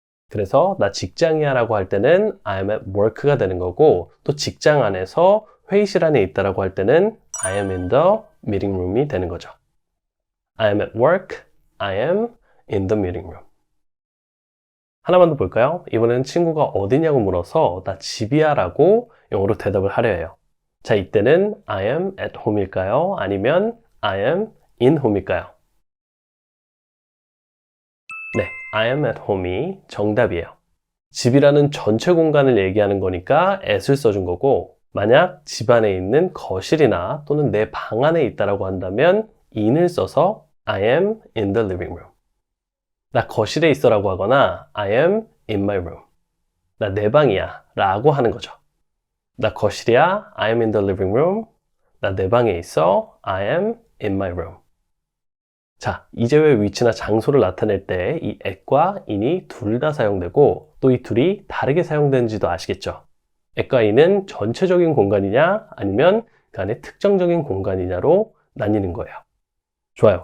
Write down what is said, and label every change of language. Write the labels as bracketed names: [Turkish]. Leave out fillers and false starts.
[Korean] 그래서 나 직장이야 라고 할 때는 [English] I'm at work [Korean] 가 되는 거고 또 직장 안에서 회의실 안에 있다라고 할 때는 [English] I am in the meeting room [Korean] 이 되는 거죠. [English] I am at work, I am in the meeting room. [Korean] 하나만 더 볼까요? 이번에는 친구가 어디냐고 물어서 나 집이야 라고 영어로 대답을 하려 해요. 자, 이때는 [English] I am at home일까요? [Korean] 아니면 [English] I am in home일까요? 네, I am at home이 정답이에요. [Korean] 집이라는 전체 공간을 얘기하는 거니까 at을 써준 거고, 만약 집 안에 있는 거실이나 또는 내 방 안에 있다라고 한다면 in을 써서 [English] I am in the living room. [Korean] 나 거실에 있어라고 하거나 [English] I am in my room. [Korean] 나 내 방이야 라고 하는 거죠. 나 거실이야, [English] I am in the living room. [Korean] 나 내 방에 있어, [English] I am in my room. [Korean] 자, 이제 왜 위치나 장소를 나타낼 때 이 at과 in이 둘 다 사용되고 또 이 둘이 다르게 사용되는지도 아시겠죠? at과 in은 전체적인 공간이냐 아니면 그 안에 특정적인 공간이냐로 나뉘는 거예요. 좋아요.